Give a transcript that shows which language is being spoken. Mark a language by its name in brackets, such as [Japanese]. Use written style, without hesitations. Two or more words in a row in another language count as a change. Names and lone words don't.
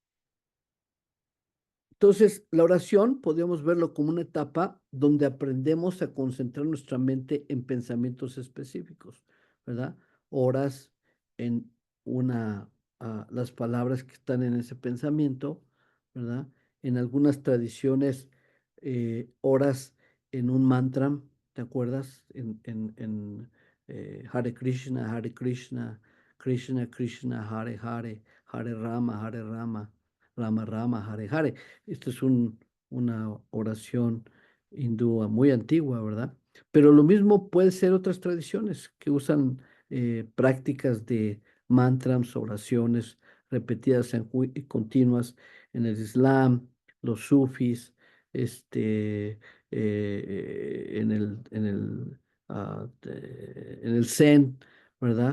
[Spanish] Entonces, la oración podríamos verlo como una etapa donde aprendemos a concentrar nuestra mente en pensamientos específicos, ¿verdad? Oras en las palabras que están en ese pensamiento, ¿verdad? En algunas tradiciones, oras en un mantra, ¿te acuerdas? Hare Krishna, Hare Krishna, Krishna Krishna, Hare Hare, Hare Rama, Hare Rama, Rama Rama, Hare Hare. Esta es una oración hindú muy antigua, ¿verdad? Pero lo mismo puede ser otras tradiciones que usan prácticas de mantras, oraciones repetidas y continuas en el Islam, los sufis, en el Zen, ¿verdad?